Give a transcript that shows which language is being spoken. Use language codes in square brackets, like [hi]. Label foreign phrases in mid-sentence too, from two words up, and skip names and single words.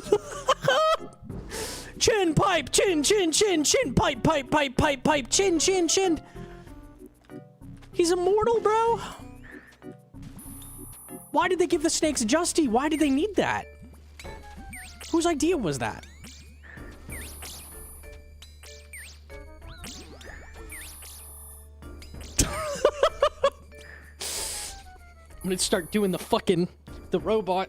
[en] Chin pipe, chin, chin, chin, chin pipe, pipe, pipe, pipe, pipe, chin, chin, chin. He's immortal, bro. Why did they give the snakes Justy? Why did they need that? Whose idea was that? I'm gonna start doing the fucking, the robot.